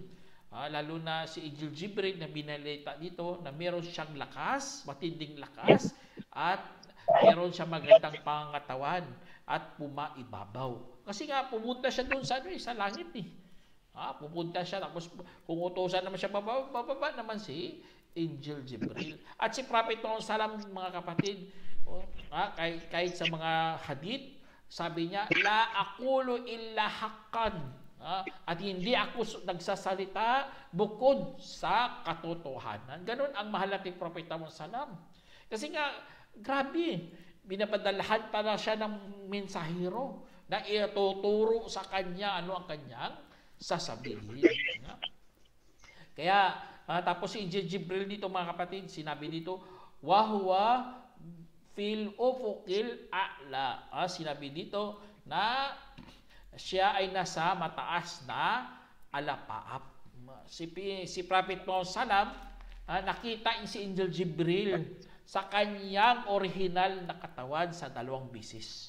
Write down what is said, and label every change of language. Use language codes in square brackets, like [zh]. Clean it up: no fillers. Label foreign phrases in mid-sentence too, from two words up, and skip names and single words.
[tl] Lalo na si Angel Jibril na binalita dito na meron siyang lakas, matinding lakas, at meron siyang magandang pangatawan at pumaibabaw. Kasi nga pumunta siya doon sa langit eh. Pupunta siya, tapos kung utusan naman siya, bababa naman si Angel Jibril. At si Prophet Muhammad sallam mga kapatid, kahit sa mga hadith, sabi niya, [ar] لا أقول إلا حقا. [tl] At hindi ako nagsasalita bukod sa katotohanan. Ganon ang mahal nating Prophet Muhammad sallam. Kasi nga, grabe, binapadalahan para siya ng mensahero na ituturo sa kanya ano ang kanyang sasabihin. Kaya, tapos si Angel Jibril dito mga kapatid, sinabi dito, [ar] وهو بالأفق الأعلى. [tl] Sinabi dito na siya ay nasa mataas na alapaap. Si Prophet Muhammad sallam, nakita si Angel Jibril sa kanyang original na katawan sa 2 bisis.